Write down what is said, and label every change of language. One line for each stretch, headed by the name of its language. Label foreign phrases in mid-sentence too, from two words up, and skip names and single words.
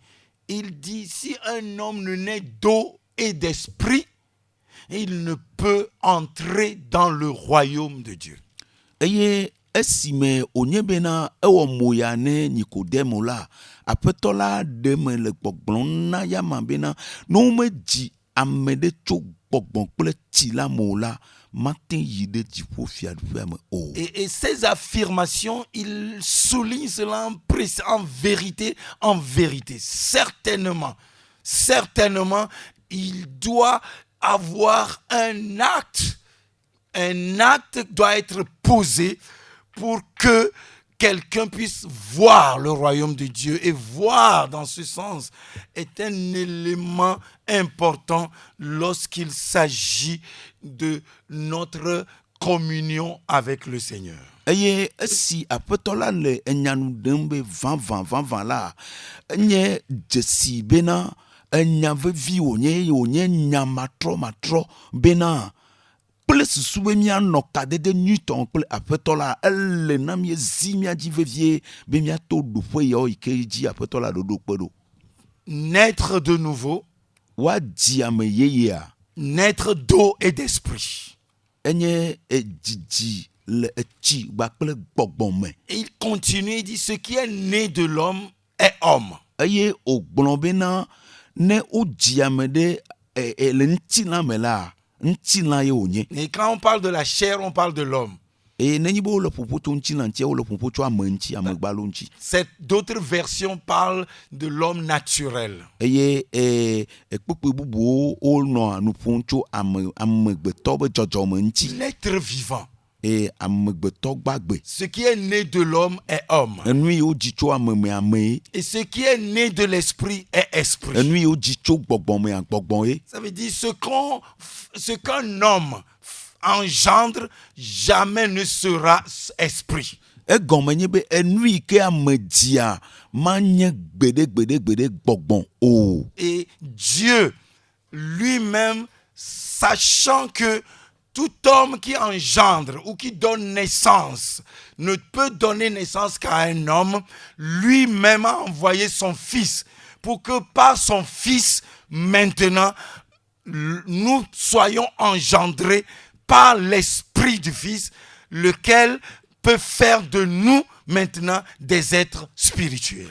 French: Il dit, si un homme ne naît d'eau et d'esprit, il ne peut entrer dans le royaume de Dieu.
Ewe: Eye esime onye bena ewɔ moya ne Nikodemo la, aƒetɔ la ɖe me le gbɔgblɔm na yama bena ne womedzi ame ɖe tso gbɔgbɔ kple tsi la me o la, mate yi ɖe dziƒofiaɖuƒea me o.
French: Et ces affirmations, il souligne cela en vérité, certainement, il doit avoir un acte doit être posé pour que quelqu'un puisse voir le royaume de Dieu. Et voir dans ce sens est un élément important lorsqu'il s'agit de notre communion avec le Seigneur.
Ewe: Eye esi aƒetɔ la le enyanu ɖem be vavã la, enye dzesi bena enya vevi wònye nya matrɔ bena kple susu be míanɔ kadede nyuitɔ kple aƒetɔ la ele na míezi míadzi vevie be míato ɖoƒe yawo yi ke dzi aƒetɔ la ɖoɖo kpe ɖo.
French: Naître de nouveau,
Ewe: woadzi ame yeyea
French: naître d'eau et d'esprit.
Ewe: enye dzidzi le etsi kpakple gbɔgbɔ me.
French: Et il continue, il dit, ce qui est né de l'homme est homme.
Ewe: Eye wògblɔ bena ne wodzi ame ɖe le ŋutilã me la ŋutilã ye wònye.
French: Et quand on parle de la chair, on parle de l'homme.
Ewe: Eye nenye be wole ƒoƒo tso ŋutilã ŋuti wole ƒoƒo tso ame ŋuti amegbalo ŋuti.
French: D'autres versions parlent de l'homme naturel.
Ewe: Eye kpukpe bubuwo wonɔ nu ƒom tso amegbetɔ be dzɔdzɔme ŋuti.
French: L'être vivant.
Ewe: Eye amegbetɔ gbagbe.
French: Ce qui est né de l'homme est homme.
Ewe: Enu yi wodzi tso ame me amee.
French: Et ce qui est né de l'esprit est esprit.
Ewe: Enu yi wodzi tso gbɔgbɔ me gbɔgbɔ ye.
French: Ça veut dire ce qu'un homme engendre jamais ne sera esprit.
Ewe: Egɔme nye be enu yi ke ame dzia manye gbeɖe gbɔgbɔ o.
French: Et Dieu lui-même, sachant que tout homme qui engendre ou qui donne naissance ne peut donner naissance qu'à un homme, lui-même a envoyé son fils pour que par son fils, maintenant, nous soyons engendrés par l'esprit du fils, lequel peut faire de nous maintenant des êtres spirituels.